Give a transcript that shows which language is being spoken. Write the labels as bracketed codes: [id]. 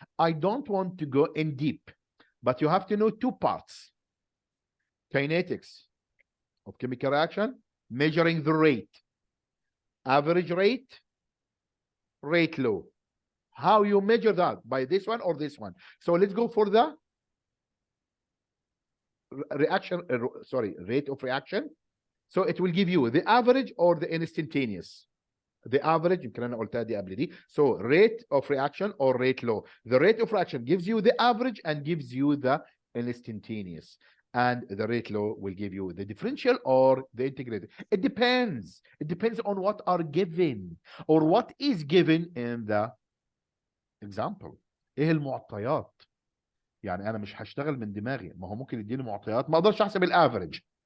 [en] I don't want to go in deep, but you have to know two parts: kinetics of chemical reaction, measuring the rate, average rate, rate law. How you measure that? By this one or this one? So let's go for the reaction, rate of reaction. So it will give you the average or the instantaneous. The average, [ar] يمكن أنا قلتها دي قبل دي. [en] So rate of reaction or rate law. The rate of reaction gives you the average and gives you the instantaneous. And the rate law will give you the differential or the integrated. It depends. It depends on what are given or what is given in the example. [ar] ايه المعطيات؟ يعني انا مش هشتغل من دماغي، ما هو ممكن يديني معطيات ما اقدرش احسب الافريج.